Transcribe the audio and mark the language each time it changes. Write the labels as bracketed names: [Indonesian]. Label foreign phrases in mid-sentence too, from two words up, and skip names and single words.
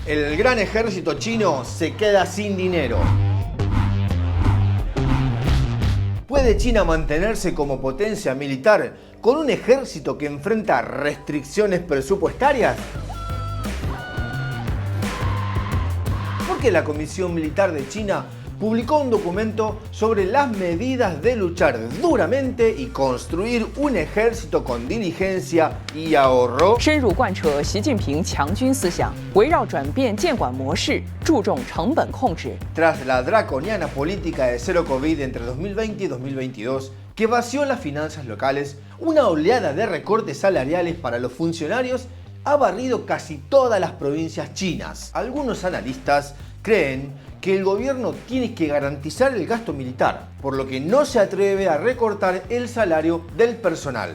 [Spanish] El gran ejército chino se queda sin dinero. ¿Puede China mantenerse como potencia militar con un ejército que enfrenta restricciones presupuestarias? Porque la Comisión Militar de China publicó un documento sobre las medidas de luchar duramente y construir un ejército con diligencia y ahorro. [Chinese] 深入贯彻习近平强军思想，围绕转变监管模式，注重成本控制。 [Spanish] Tras la draconiana política de cero COVID entre 2020 y 2022, que vació las finanzas locales, una oleada de recortes salariales para los funcionarios ha barrido casi todas las provincias chinas. Algunos analistas creen que el gobierno tiene que garantizar el gasto militar, por lo que no se atreve a recortar el salario del personal.